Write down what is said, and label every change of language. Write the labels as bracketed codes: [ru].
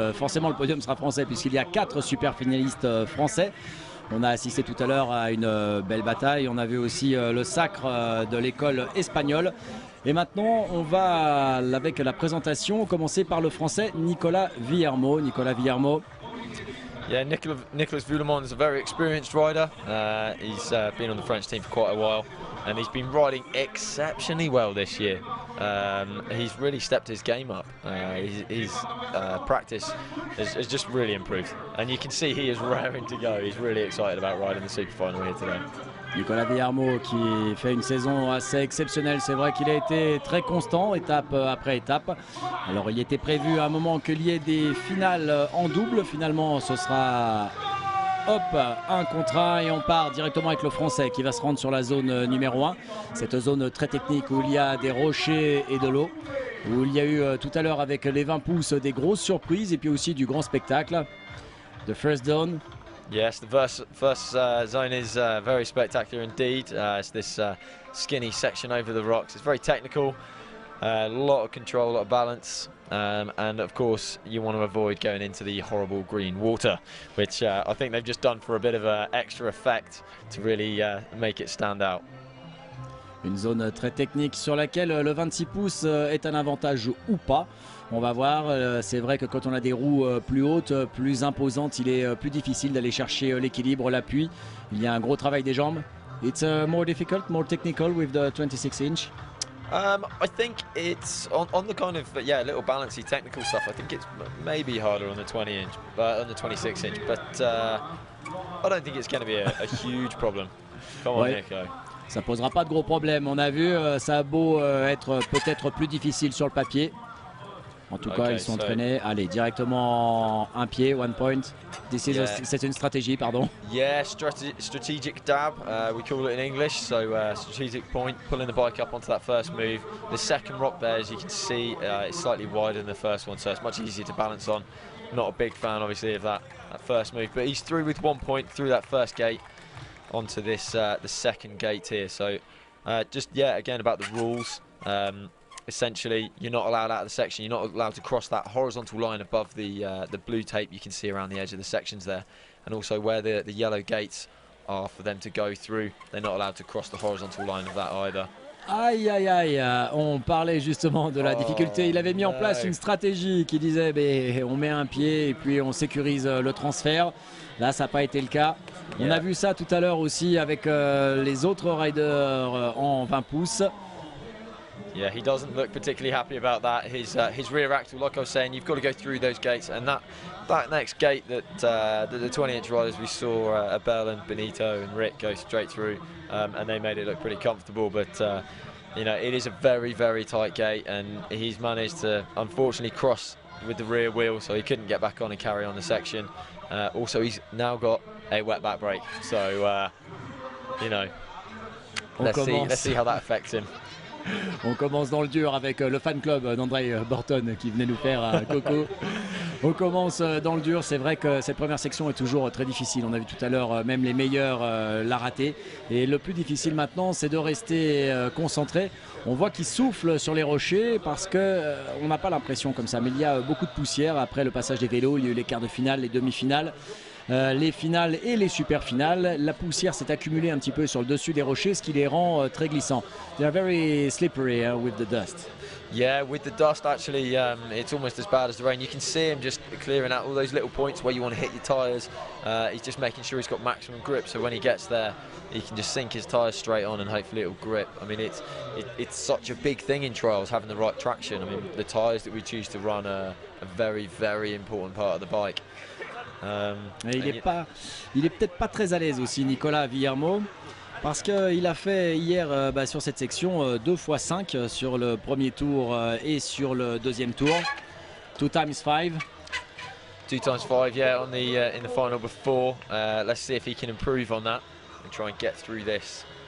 [fr] Forcément, le podium sera français puisqu'il y a 4 super finalistes français. On a assisté tout à l'heure à une belle bataille. On a vu aussi le sacre de l'école espagnole. Et maintenant, on va, avec la présentation, commencer par le français Nicolas Villermo. Nicolas Villermo. [en] Yeah, Nicolas Vuillemont is a very experienced rider. He's been on the French team for quite a while, and he's been riding exceptionally well this year. He's really stepped his game up. His practice has just really improved, and you can see he is raring to go. He's really excited about riding the super final here today. [fr] Nicolas Villermo qui fait une saison assez exceptionnelle. C'est vrai qu'il a été très constant, étape après étape. Alors il était prévu à un moment qu'il y ait des finales en double. Finalement ce sera hop, 1 contre 1 et on part directement avec le Français qui va se rendre sur la zone numéro 1. Cette zone très technique où il y a des rochers et de l'eau. Où il y a eu tout à l'heure avec les 20 pouces des grosses surprises et puis aussi du grand spectacle. [en] The first zone. Yes, the first zone is very spectacular indeed. It's this skinny section over the rocks. It's very technical, a lot of control, a lot of balance, and of course you want to avoid going into the horrible green water, which I think they've just done for a bit of an extra effect to really make it stand out. [fr] Une zone très technique sur laquelle le 26 pouces est un avantage ou pas. On va voir, c'est vrai que quand on a des roues plus hautes, plus imposantes, il est plus difficile d'aller chercher l'équilibre, l'appui. Il y a un gros travail des jambes. [en] It's more difficult, more technical with the 26 inch. I think it's on the kind of little balancy technical stuff. I think it's maybe harder on the 20 inch, but on the 26 inch. But I don't think it's going to be a huge problem. Come on, Nico. [fr] Ça posera pas de gros problèmes. On a vu, ça a beau être peut-être plus difficile sur le papier. En tout cas, ils sont entraînés. Allez, directement un pied, 1 point. C'est une stratégie, pardon. [en] Yeah, strategic dab, we call it in English. So strategic point, pulling the bike up onto that first move. The second rock there, as you can see, is slightly wider than the first one, so it's much easier to balance on. Not a big fan, obviously, of that first move, but he's through with 1 point through that first gate onto this the second gate here. So again about the rules. Essentially, you're not allowed out of the section. You're not allowed to cross that horizontal line above the blue tape you can see around the edge of the sections there, and also where the yellow gates are for them to go through. They're not allowed to cross the horizontal line of that either. [fr] Aïe aïe aïe, on parlait justement de la difficulté. Il avait mis en place une stratégie qui disait on met un pied et puis on sécurise le transfert. Là, ça n'a pas été le cas. On a vu ça tout à l'heure aussi avec les autres riders en 20 pouces. [en] Yeah, he doesn't look particularly happy about that. His rear axle, like I was saying, you've got to go through those gates, and that next gate that the 20-inch riders we saw, Abel and Benito and Rick go straight through, and they made it look pretty comfortable. But you know, it is a very, very tight gate, and he's managed to unfortunately cross with the rear wheel, so he couldn't get back on and carry on the section. Also, he's now got a wet back brake, so you know, let's see how that affects him. [fr] On commence dans le dur avec le fan club d'André Borton qui venait nous faire coco. On commence dans le dur. C'est vrai que cette première section est toujours très difficile. On a vu tout à l'heure même les meilleurs la rater. Et le plus difficile maintenant, c'est de rester concentré. On voit qu'il souffle sur les rochers parce que on n'a pas l'impression comme ça. Mais il y a beaucoup de poussière après le passage des vélos. Il y a eu les quarts de finale, les demi-finales. Les finales et les super finales, la poussière s'est accumulée un petit peu sur le dessus des rochers, ce qui les rend très glissants. [en] They are very slippery with the dust. Yeah, with the dust actually, it's almost as bad as the rain. You can see him just clearing out all those little points where you want to hit your tyres. He's just making sure he's got maximum grip, so when he gets there, he can just sink his tyres straight on and hopefully it'll grip. I mean, it's such a big thing in trials, having the right traction. I mean, the tyres that we choose to run are a very, very important part of the bike. [fr] Il est peut-être pas très à l'aise aussi, Nicolas Villermo, parce qu'il a fait hier sur cette section 2 x 5 sur le premier tour et sur le deuxième tour. 2 x 5. [en] 2 x 5, yeah, on the in the final before. Let's see if he can improve on that and try and get through this.